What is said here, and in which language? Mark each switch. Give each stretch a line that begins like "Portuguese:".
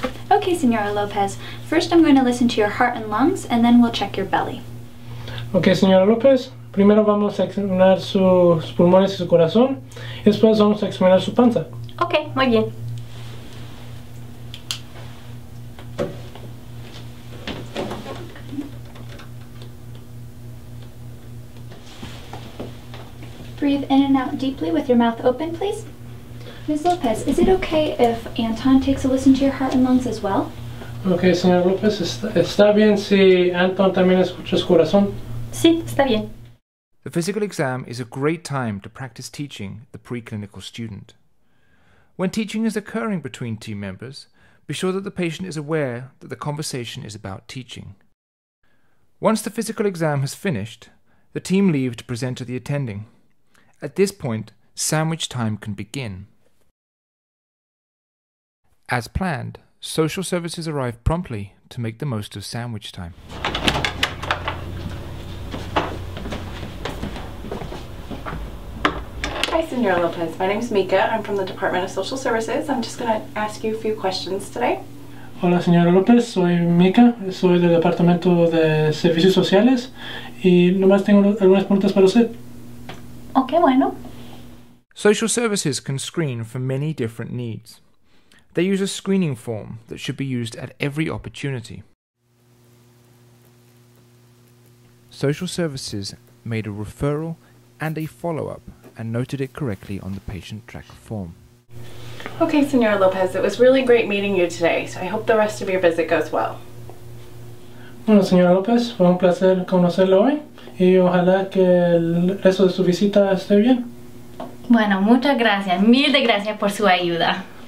English: Okay, Senora Lopez. First I'm going to listen to your heart and lungs and then we'll check your belly.
Spanish: Ok, señora López, primero vamos a examinar sus pulmones y su corazón y después vamos a examinar su panza. Ok, muy bien.
English: Breathe in and out deeply with your mouth open, please. Ms. Lopez, is it okay if Anton takes a listen to your heart and lungs as well?
Spanish: Ok, señora López, ¿está bien si Anton también escucha su corazón? Sí, está bien.
English: The physical exam is a great time to practice teaching the preclinical student. When teaching is occurring between team members, be sure that the patient is aware that the conversation is about teaching. Once the physical exam has finished, the team leave to present to the attending. At this point, sandwich time can begin. As planned, social services arrive promptly to make the most of sandwich time. Hi, Senora Lopez. My name's Mika. I'm from the Department of Social Services. I'm just going to ask you a few questions today.
Spanish: Hola, señora López, soy Mika, soy del Departamento de Servicios Sociales y nomás tengo algunas preguntas para usted. Ok, bueno.
English: Social services can screen for many different needs. They use a screening form that should be used at every opportunity. Social services made a referral and a follow-up and noted it correctly on the patient tracker form. Okay, Senora Lopez, it was really great meeting you today, so I hope the rest of your visit goes well.
Spanish: Bueno, señora López, fue un placer conocerla hoy y ojalá que el resto de su visita esté bien. Bueno, muchas gracias. Mil de gracias por su ayuda.